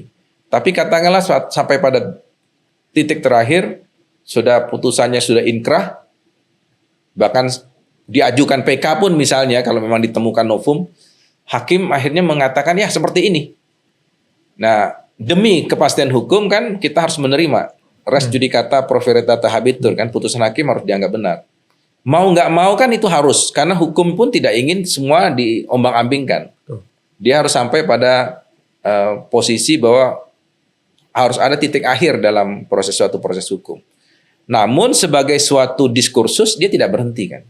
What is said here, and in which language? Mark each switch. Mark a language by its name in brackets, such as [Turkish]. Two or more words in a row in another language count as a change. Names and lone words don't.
[Indonesian] Tapi katakanlah sampai pada titik terakhir, sudah putusannya sudah inkrah, bahkan diajukan PK pun misalnya, kalau memang ditemukan novum, hakim akhirnya mengatakan ya seperti ini. Nah, demi kepastian hukum kan kita harus menerima [Latin] res judicata pro veritate habetur [Indonesian] kan, putusan hakim harus dianggap benar. Mau nggak mau kan itu harus, karena hukum pun tidak ingin semua diombang-ambingkan. Dia harus sampai pada posisi bahwa harus ada titik akhir dalam suatu proses hukum. Namun sebagai suatu diskursus dia tidak berhenti kan.